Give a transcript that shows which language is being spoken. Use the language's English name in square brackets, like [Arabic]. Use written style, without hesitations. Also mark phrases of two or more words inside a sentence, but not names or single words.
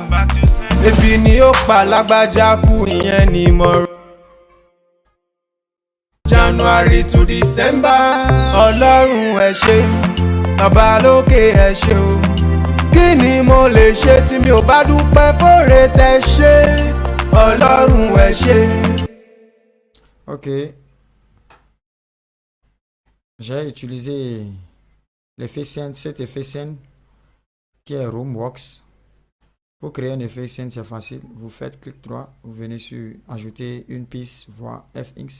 [Yoruba] Ebi ni ó pa lágbájá kú ìyẹn ni mo rò. [English] January to December [Yoruba] Ọlọ́run ẹ ṣé, Baba lókè ẹ ṣé o. Kí ni mo lè ṣe tí mi ò bá dúpẹ́ fóore tẹ́ ṣe? Ọlọ́run ẹ ṣé. Ok. [French] J'ai utilisé l'effet scène, cet effet scène qui est Roomworks. Pour créer un effet scène, c'est facile. Vous faites clic droit, vous venez sur ajouter une piste, voix FX.